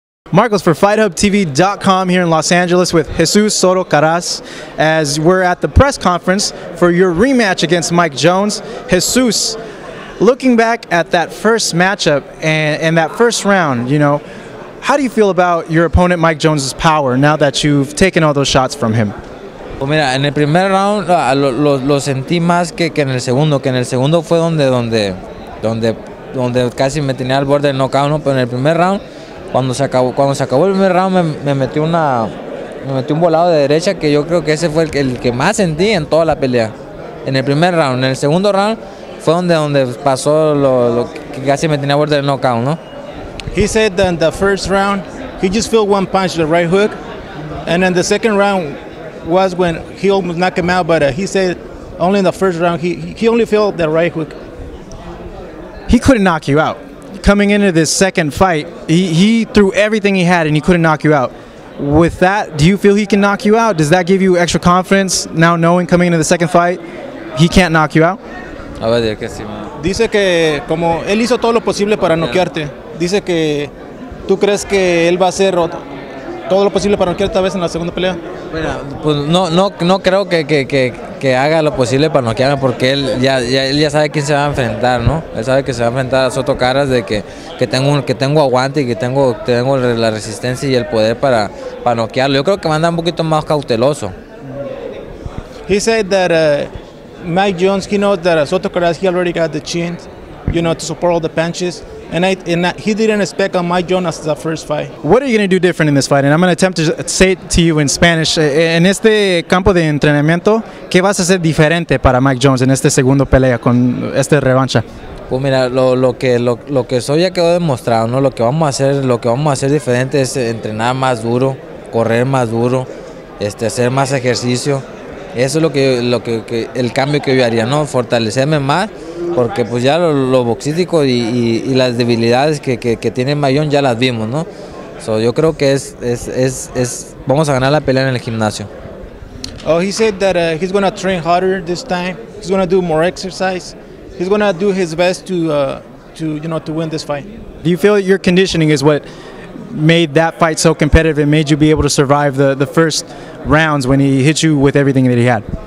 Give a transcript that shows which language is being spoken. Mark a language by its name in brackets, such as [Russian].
[English] Marcos for FightHubTV.com here in Los Angeles with Jesus Soto Karass as we're at the press conference for your rematch against Mike Jones. Jesus, looking back at that first matchup and that first round, you know, how do you feel about your opponent Mike Jones' power now that you've taken all those shots from him? [Spanish] Pues mira, en el primer round lo sentí más que en el segundo, fue donde casi me tenía al borde del knockout, ¿no? Pero en el primer round, cuando se acabó el primer round, me metí un volado de derecha que yo creo que ese fue el que más sentí en toda la pelea. En el primer round, en el segundo round fue donde pasó lo que casi me tenía al borde del knockout, ¿no? [English] He said that in the first round, he just felt one punch, the right hook, and then the second round was when he almost knocked him out, but he said only in the first round he only felt the right hook. He couldn't knock you out. Coming into this second fight, he threw everything he had and he couldn't knock you out. With that, do you feel he can knock you out? Does that give you extra confidence now knowing coming into the second fight he can't knock you out? [Spanish] A ver, que sí. Dice que como él hizo todo lo posible para noquearte, dice que tú crees que él va a hacer todo lo posible para noquearte esta vez en la segunda pelea. Bueno, pues no creo que haga lo posible para noquearme porque él ya sabe quién se va a enfrentar, ¿no? Él sabe que se va a enfrentar a Soto Karass, de que tengo aguante y que tengo la resistencia y el poder para noquearlo. Yo creo que va a andar un poquito más cauteloso. [English] He said that Mike Jones, he knows that Soto Karass, he already got the chin, you know, to support all the punches. And he didn't expect on Mike Jones as the first fight. What are you going to do different in this fight? And I'm going to attempt to say it to you in Spanish. [Spanish] En este campo de entrenamiento, ¿qué vas a hacer diferente para Mike Jones en este segundo pelea con esta revancha? Pues mira, lo que soy ya quedó demostrado, ¿no? Lo que vamos a hacer diferente es entrenar más duro, correr más duro, hacer más ejercicio. Eso es lo que el cambio que yo haría, ¿no? Fortalecerme más, porque pues ya lo boxístico y las debilidades que tiene Mayón ya las vimos, ¿no? So, yo creo que vamos a ganar la pelea en el gimnasio. [English] Oh, he said that he's going to train harder this time. He's going to do more exercise. He's going to do his best to win this fight. Do you feel that your conditioning is what made that fight so competitive and made you be able to survive the first rounds when he hit you with everything that he had?